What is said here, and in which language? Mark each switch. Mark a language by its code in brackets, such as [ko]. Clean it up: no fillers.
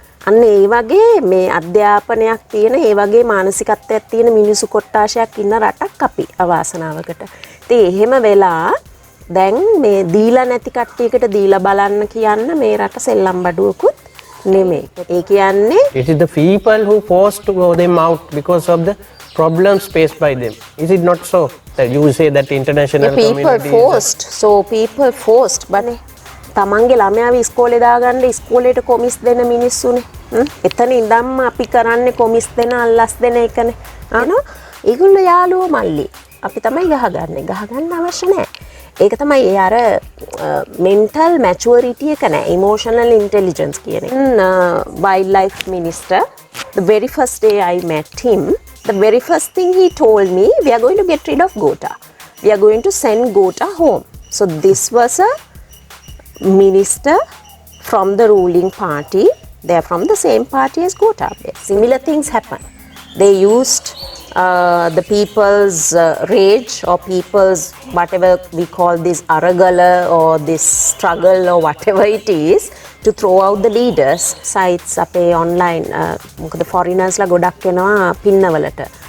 [si] අන්න ඒ වගේ මේ අධ්‍යාපනයක් තියෙන ඒ වගේ මානසිකත්වයක් තියෙන මිනිසු කොට්ටාශයක් ඉන්න රටක් අපි අවාසනාවකට. ඉතින් එහෙම වෙලා දැන් මේ දීලා නැති කට්ටියකට දීලා බලන්න කියන්න මේ රට සෙල්ලම් බඩුවකුත් නෙමෙයි. ඒ කියන්නේ [en] it is the people who forced to go them out because of the problems faced by them. Is it not so that you say that international community forced? So people forced බනේ. [si] තමන්ගේ ළමයාව ඉස්කෝලේ දාගන්න ඉස්කෝලේට කොමිස් දෙන මිනිස්සුනේ. එතන ඉඳන්ම අපි කරන්නේ කොමිස් දෙන අල්ලස් දෙන එකනේ. ඒගොල්ලෝ යාළුවෝ මල්ලි. අපි තමයි ගහගන්න අවශ්‍ය නැහැ. ඒක තමයි ඒ අර mental maturity එක නෑ emotional intelligence කියන එක. [en] Wildlife minister, the very first day I met him, the very first thing he told me, we are going to get rid of Gota. We are going to send Gota home. So this was a minister from the ruling party. They are from the same party as Gota. Similar things happen. They used the people's rage or people's whatever we call this aragala or this struggle or whatever it is to throw out the leaders. [si] Sites අපේ online මොකද foreigners ලා ගොඩක් එනවා පින්නවලට.